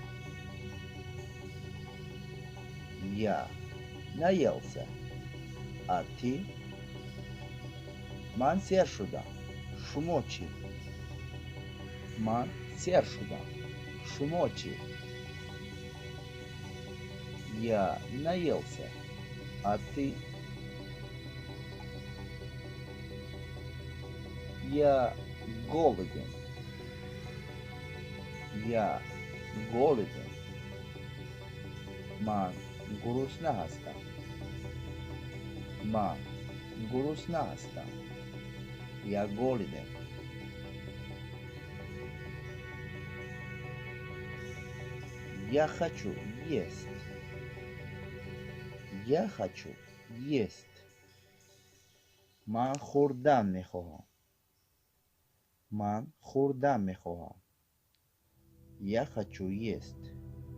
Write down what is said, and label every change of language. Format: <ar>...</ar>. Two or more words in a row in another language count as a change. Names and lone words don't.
<ru>Я наелся, а ты?</ru> <fa>من سیر شدم. شما چی؟ من سیر شدم. شما چی؟</fa> <ru>Я наелся, а ты? Я голоден. Я голоден.</ru> <fa>من گرسنه هستم. من گرسنه هستم.</fa> <ru>Я голоден. Я хочу есть. Я хочу есть.</ru> <fa>من خوردن میخواهم. من خوردن میخواهم.</fa> <ru>Я хочу есть.</ru>